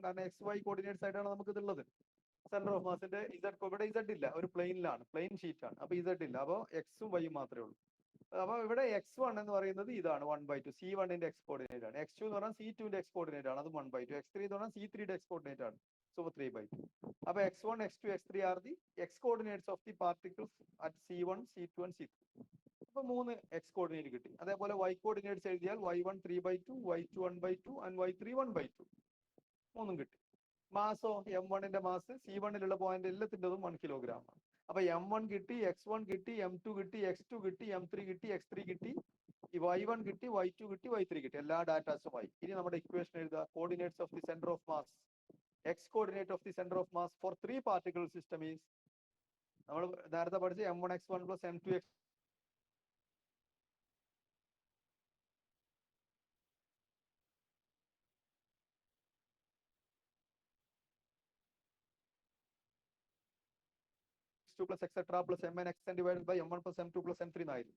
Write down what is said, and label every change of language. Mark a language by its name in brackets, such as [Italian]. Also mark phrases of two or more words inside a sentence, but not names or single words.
[Malayalam] കാരണം XY കോർഡിനേറ്റ്സ് ആയിട്ടാണ് നമുക്ക് ഇതുള്ളത്. [English] center of mass [Malayalam] ഇവിടെ Z ഇല്ല, ഒരു പ്ലെയിനിലാണ്, [English] plane sheet [Malayalam] ആണ്. അപ്പൊ Z ഇല്ല, അപ്പോൾ എക്സും വൈയും മാത്രമേ ഉള്ളൂ. അപ്പൊ ഇവിടെ x1 എന്ന് പറയുന്നത് ഇതാണ് 1/2. C1ന്റെ [English] x coordinate [Malayalam] ആണ്. x2 എന്ന് പറഞ്ഞാൽ C2ന്റെ [English] x coordinate [Malayalam] ആണ്, അത് 1/2. x3 എന്ന് പറഞ്ഞാൽ C3യുടെ [English] x coordinate [Malayalam] ആണ്, സോ 3/2. [English] അപ്പൊ x1, x2, x3 are the x coordinates of the particles at C1, C2 and C3. [Malayalam] അപ്പൊ 3 [English] x coordinate [Malayalam] കിട്ടി. അതേപോലെ [English] y coordinates [Malayalam] എഴുതിയാൽ y1 3/2, y2 1/2 and y3 1/2. 3 കിട്ടി. മാസോ M1ന്റെ മാസ് C1ലുള്ള പോയിന്റ് എല്ലാത്തിൻ്റെതും 1 കിലോഗ്രാം ആണ്. അപ്പൊ M1 കിട്ടി, x1 കിട്ടി, M2 കിട്ടി, x2 കിട്ടി, M3 കിട്ടി, x3 കിട്ടി, ഈ y1 കിട്ടി, y2 കിട്ടി, y3 കിട്ടി. എല്ലാ ഡാറ്റാസുമായി ഇനി നമ്മുടെ ഇക്വേഷൻ എഴുതുക. [English] coordinates of the center of mass, x coordinate of the center of mass for 3 particle system is, [Malayalam] നമ്മൾ നേരത്തെ പഠിച്ച [English] M1x1 + M2x + etc + mn(xn) divided by M1 + M2 + M3 എന്നായിരുന്നു.